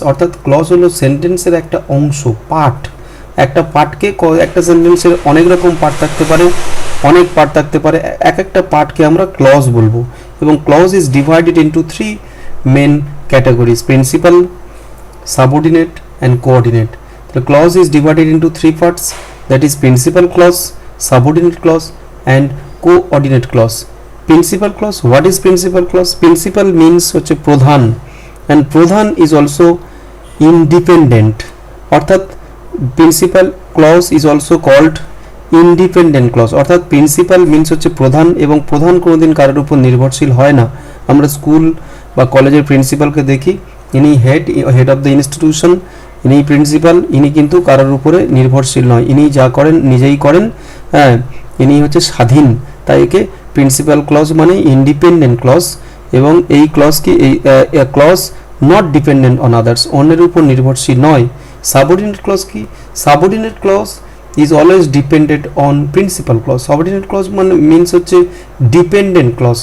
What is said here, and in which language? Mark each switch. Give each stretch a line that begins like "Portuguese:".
Bangla: অর্থাৎ ক্লজ হলো সেন্টেন্সের একটা অংশ, পার্ট। একটা পার্টকে, একটা সেন্টেন্সের অনেক রকম পার্ট থাকতে পারে, অনেক পার্ট থাকতে পারে, এক একটা পার্টকে আমরা ক্লজ বলবো।
English: এবং clause is divided into three main categories: principal, subordinate and coordinate. The clause is divided into three parts, that is principal clause, subordinate clause and coordinate clause. Principal clause, what is principal clause? Principal means
Bangla: হচ্ছে প্রধান,
English: and প্রধান is also independent. অর্থাৎ principal clause is also called independent clause.
Bangla: অর্থাৎ principal means হচ্ছে প্রধান, এবং প্রধান কোনোদিন কারোর উপর নির্ভরশীল হয় না। আমরা স্কুল বা কলেজের প্রিন্সিপালকে দেখি, ইনি হেড অফ দ্য ইনস্টিটিউশন, ইনি প্রিন্সিপাল, ইনি কিন্তু কারোর উপরে নির্ভরশীল নয়, ইনি যা করেন নিজেই করেন, হ্যাঁ, ইনি হচ্ছে স্বাধীন। তাই একে প্রিন্সিপাল ক্লজ মানে ইন্ডিপেন্ডেন্ট ক্লজ। এবং এই ক্লজ কি,
English: এই clause not dependent on others,
Bangla: অন্যের উপর নির্ভরশীল নয়। সাবঅর্ডিনেট ক্লজ কি?
English: Subordinate clause is always dependent on principal clause. Subordinate clause মানে means হচ্ছে dependent clause.